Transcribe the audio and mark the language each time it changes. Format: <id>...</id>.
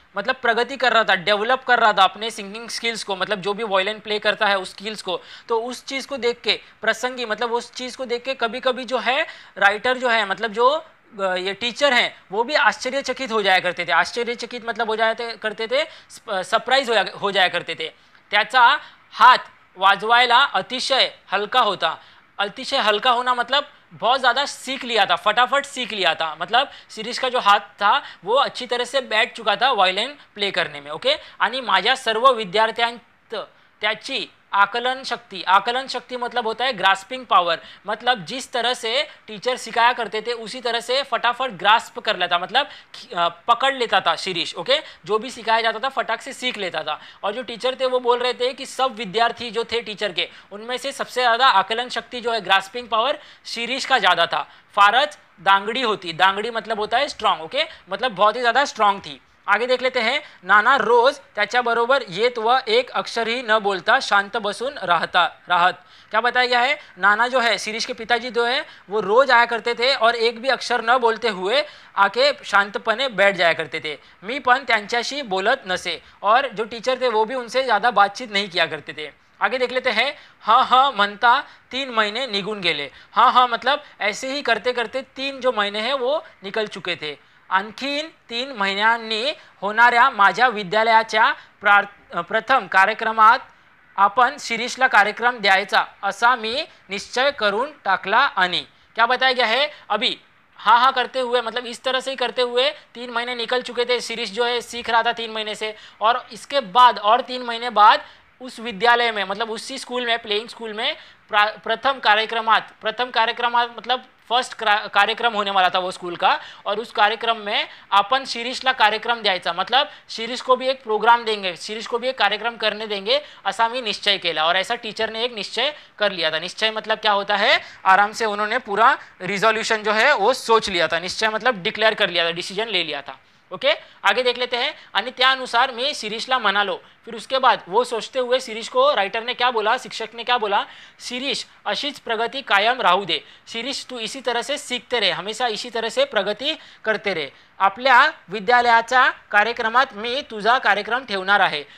<hi>मतलब प्रगति कर रहा था, डेवलप कर रहा था अपने सिंगिंग स्किल्स को, मतलब जो भी वायलिन प्ले करता है उस स्किल्स को। तो उस चीज़ को देख के प्रसंगी, मतलब उस चीज़ को देख के कभी कभी जो है राइटर जो है, मतलब जो ये टीचर हैं वो भी आश्चर्यचकित हो जाया करते थे। आश्चर्यचकित मतलब हो जाया करते थे, सरप्राईज हो जाया करते थे।</hi> <mr>त्याचा हात वाजवायला अतिशय हलका होता।</mr> <hi>अतिशय हल्का होना मतलब बहुत ज़्यादा सीख लिया था, फटाफट सीख लिया था, मतलब शिरीष का जो हाथ था वो अच्छी तरह से बैठ चुका था वायलिन प्ले करने में। ओके,</hi> <mr>आणि माझ्या सर्व विद्यार्थ्यांत त्याची आकलन शक्ति</mr> <hi>मतलब होता है ग्रास्पिंग पावर, मतलब जिस तरह से टीचर सिखाया करते थे उसी तरह से फटाफट ग्रास्प कर लेता, मतलब पकड़ लेता था शिरीष। ओके, जो भी सिखाया जाता था फटाक से सीख लेता था। और जो टीचर थे वो बोल रहे थे कि सब विद्यार्थी जो थे टीचर के, उनमें से सबसे ज़्यादा आकलन शक्ति जो है, ग्रास्पिंग पावर शिरीष का ज़्यादा था।</hi> <mr>फारच दांगड़ी होती,</mr> <hi>दांगड़ी मतलब होता है स्ट्रांग। ओके, मतलब बहुत ही ज़्यादा स्ट्रांग थी। आगे देख लेते हैं।</hi> <mr>नाना रोज त्याच्याबरोबर येत व एक अक्षर ही न बोलता शांत बसून राहत।</mr> <hi>क्या बताया गया है? नाना जो है शिरीष के पिताजी जो है वो रोज आया करते थे और एक भी अक्षर न बोलते हुए आके शांतपणे बैठ जाया करते थे।</hi> <mr>मी पण त्यांच्याशी बोलत नसे,</mr> <hi>और जो टीचर थे वो भी उनसे ज़्यादा बातचीत नहीं किया करते थे। आगे देख लेते हैं।</hi> <mr>हाँ हाँ म्हणता 3 महीने निघून गेले।</mr> <hi>हाँ हाँ मतलब ऐसे ही करते करते 3 जो महीने हैं वो निकल चुके थे।</hi> <mr>आणखीन 3 महिन्यांनी होणाऱ्या माझ्या विद्यालयाच्या प्रथम कार्यक्रमात आपण शिरीषला कार्यक्रम द्यायचा असा मी निश्चय करून टाकला।</mr> <hi>आणि क्या बताया गया है? अभी हाँ हाँ करते हुए, मतलब इस तरह से ही करते हुए 3 महीने निकल चुके थे। शिरीष जो है सीख रहा था 3 महीने से, और इसके बाद और 3 महीने बाद उस विद्यालय में, मतलब उसी स्कूल में, प्लेइंग स्कूल में</hi> <mr>प्रथम कार्यक्रमात</mr> <hi>मतलब फर्स्ट कार्यक्रम होने वाला था वो स्कूल का, और उस कार्यक्रम में</hi> <mr>अपन शिरीषला कार्यक्रम द्यायचा,</mr> <hi>मतलब शिरीष को भी एक प्रोग्राम देंगे, शिरीष को भी एक कार्यक्रम करने देंगे</hi> <mr>असा मी निश्चय केला।</mr> <hi>और ऐसा टीचर ने एक निश्चय कर लिया था। निश्चय मतलब क्या होता है? आराम से उन्होंने पूरा रिजोल्यूशन जो है वो सोच लिया था। निश्चय मतलब डिक्लेयर कर लिया था, डिसीजन ले लिया था। ओके, आगे देख लेते हैं।</hi> <mr>आणि त्यानुसार मी शिरीषला म्हणालो।</mr> <hi>फिर उसके बाद वो सोचते हुए शिरीष को राइटर ने क्या बोला, शिक्षक ने क्या बोला?</hi> <mr>शिरीष अशीच प्रगति कायम राहू दे।</mr> <hi>शिरीष तू इसी तरह से सीखते रहे, हमेशा इसी तरह से प्रगति करते रहे।</hi> <mr>आपल्या विद्यालयाच्या कार्यक्रमात मी तुझा कार्यक्रम ठेवणार आहे।</mr>